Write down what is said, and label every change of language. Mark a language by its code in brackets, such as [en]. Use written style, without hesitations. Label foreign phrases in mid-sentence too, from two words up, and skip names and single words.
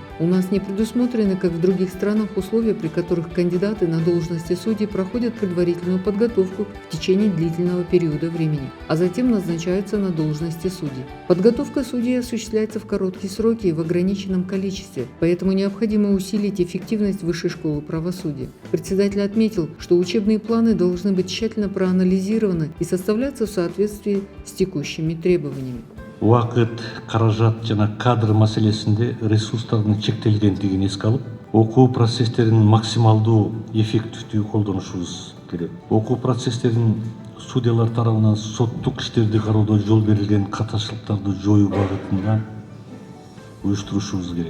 [ru] У нас не предусмотрены, как в других странах, условия, при которых кандидаты на должности судей проходят предварительную подготовку в течение длительного периода времени, а затем назначаются на должности судей. Подготовка судей осуществляется в короткие сроки и в ограниченном количестве, поэтому необходимо усилить эффективность Высшей школы правосудия. Председатель отметил, что учебные планы должны быть тщательно проанализированы и составляться в соответствии с текущими требованиями. [ky] Убакыт, каражат жана кадр маселесинде ресурстардын чектелгендигин эске алып, окуу процесстерин максималдуу эффективдүү колдонушубуз керек. Окуу процесстерин судьялар тарабынан соттук иштерди кароодо жол берилген катачылыктарды жоюу багытында уюштурушубуз керек.